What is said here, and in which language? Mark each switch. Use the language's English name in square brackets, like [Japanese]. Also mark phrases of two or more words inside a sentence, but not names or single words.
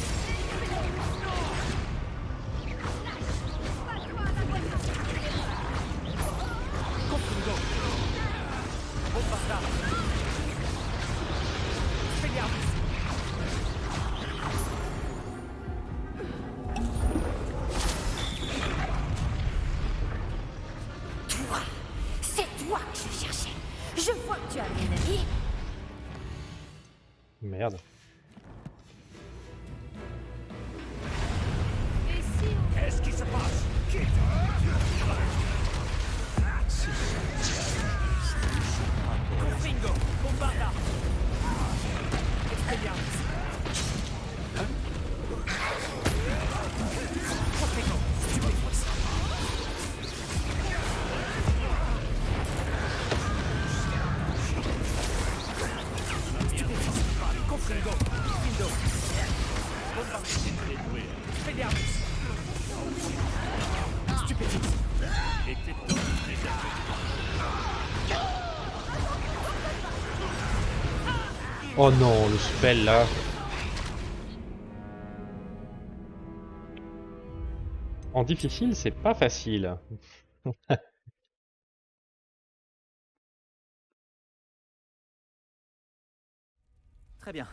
[French] Confringo. Bombardard. Expelliarmus. Toi, c'est toi que je cherchais. Je vois que tu as un ennemi. Merde. Qu'est-ce qui se passe? Confringo. Bombardard. Expelliarmus. Confringo. Stupéfixe. Confringo. Kifindo. Expelliarmus. Stupéfixe. Oh non, le spell là. En difficile, c'est pas facile. Très bien.